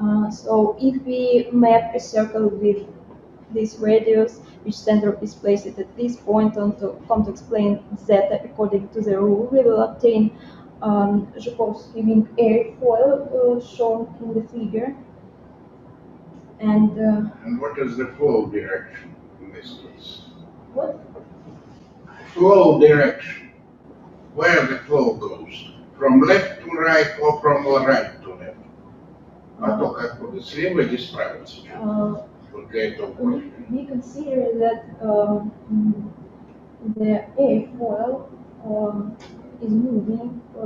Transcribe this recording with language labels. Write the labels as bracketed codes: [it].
[en] So if we map a circle with this radius, which center is placed at this point on the complex plane zeta according to the rule, we will obtain Zhukovsky ring airfoil shown in the figure. And what is the flow direction in this case? What? Flow direction. Where the flow goes? From left to right or from right to left? [ru] А то как бы слева или справа сейчас? Вот для этого. [en] We consider that the airfoil is moving